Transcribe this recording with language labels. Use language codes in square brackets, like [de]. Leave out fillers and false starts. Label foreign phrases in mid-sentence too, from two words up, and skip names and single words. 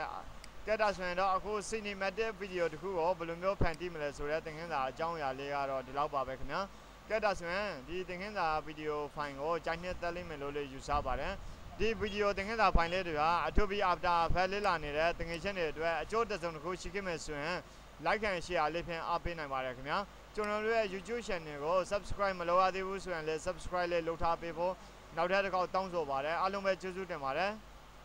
[my] ကဲဒါဆိုရင်တော့အခု [en] cinematic video [my] တခုကိုဘယ်လိုမျိုးဖန်တီးမလဲဆိုတဲ့သင်ခန်းစာအကြောင်းအရာလေးကတော့ဒီလောက်ပါပဲခင်ဗျာကဲဒါဆိုရင်ဒီသင်ခန်းစာ [en] video file [my] ကိုကြိုက်နှစ်သက်လိမ့်မယ်လို့လည်းယူဆပါတယ်ဒီ video သင်ခန်းစာ file လေးတွေက Adobe After Effects လေ့လာနေတဲ့သင်ခန်းရှင်တွေအတွက်အကျိုးတစ်စုံတစ်ခုရှိခဲ့မယ်ဆိုရင် [en] like and share [my] လေးဖြင့်အားပေးနိုင်ပါတယ်ခင်ဗျာကျွန်တော်တို့ရဲ့ [en] YouTube channel [my] ကို subscribe မလုပ်ရသေးဘူးဆိုရင်လည်း subscribe လေးလုပ်ထားပေးဖို့နောက်ထပ်တစ်ခေါက်တောင်းဆိုပါတယ်အားလုံးပဲကျေးဇူးတင်ပါတယ်